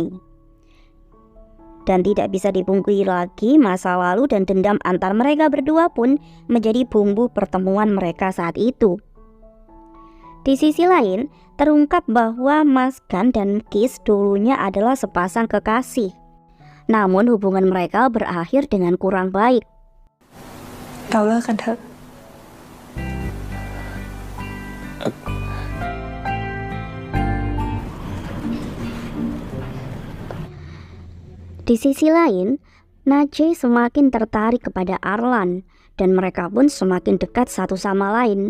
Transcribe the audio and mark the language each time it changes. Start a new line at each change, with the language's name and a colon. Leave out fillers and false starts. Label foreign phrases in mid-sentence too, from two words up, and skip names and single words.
Indonesian: Dan tidak bisa dipungkiri lagi, masa lalu dan dendam antar mereka berdua pun menjadi bumbu pertemuan mereka saat itu. Di sisi lain, terungkap bahwa Mas Kan dan Kis dulunya adalah sepasang kekasih. Namun hubungan mereka berakhir dengan kurang baik.
Thai: เราเลิกกันเถอะ
Indonesian: Di sisi lain, Najai semakin tertarik kepada Arlan dan mereka pun semakin dekat satu sama lain.